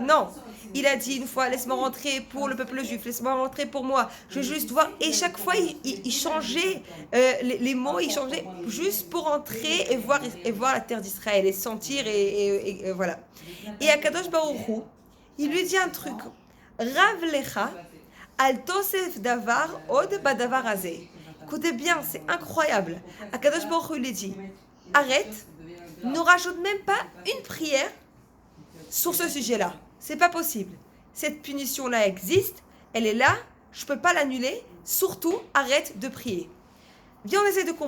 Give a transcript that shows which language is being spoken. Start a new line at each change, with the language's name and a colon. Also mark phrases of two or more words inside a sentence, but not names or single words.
French: Non, il a dit une fois, laisse-moi rentrer pour le peuple juif, laisse-moi rentrer pour moi. Je veux juste voir. Et chaque fois, il changeait les mots, il changeait juste pour entrer et voir la terre d'Israël et sentir et voilà. Et à Kadosh Baruch Hu, il lui dit un truc.
Hebrew: רב לך אל תוסף דבר עוד בדבר הזה.
French: Écoutez bien, c'est incroyable. À Kadosh Baruch Hu, il lui dit, arrête. Ne rajoute même pas une prière sur ce sujet-là. C'est pas possible. Cette punition-là existe, elle est là, je peux pas l'annuler. Surtout, arrête de prier. Viens, on essaie de comprendre.